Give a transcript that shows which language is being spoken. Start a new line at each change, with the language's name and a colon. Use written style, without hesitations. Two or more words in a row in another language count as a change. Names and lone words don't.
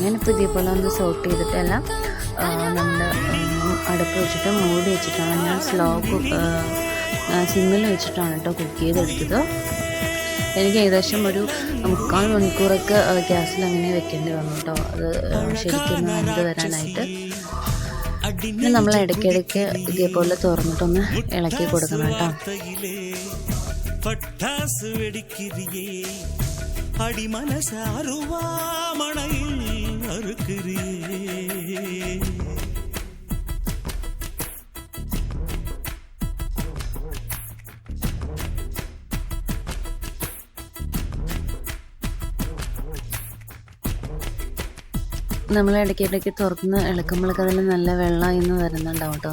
Malayalam: ഞാനിപ്പോൾ ഇതേപോലെ ഒന്ന് സോട്ട് ചെയ്തിട്ട് എല്ലാം നമ്മൾ അടുപ്പ് വെച്ചിട്ട് മൂടി വെച്ചിട്ടാണ് ഞാൻ സിമ്മിൽ വെച്ചിട്ടാണ് കേട്ടോ കുക്ക് ചെയ്തെടുത്തത്. എനിക്ക് ഏകദേശം ഒരു 3/4 മണിക്കൂറൊക്കെ ഗ്യാസിൽ അങ്ങനെ വെക്കേണ്ടി വന്നു കേട്ടോ, അത് ശരിക്കും വെന്ത് വരാനായിട്ട്. പിന്നെ നമ്മൾ ഇടയ്ക്കിടയ്ക്ക് ഇതേപോലെ തുറന്നിട്ടൊന്ന് ഇളക്കി കൊടുക്കണം കേട്ടോ.
Tamil: பட்டாசு வெடிக்கிறியே அடி மனச அருவாமணையில் அறுக்கிறியே.
Malayalam: നമ്മൾ ഇടയ്ക്കിടയ്ക്ക് തുറന്ന് ഇളക്കുമ്പോഴൊക്കെ അതിൽ നല്ല വെള്ളം ഇന്ന് വരുന്നുണ്ടാവും കേട്ടോ.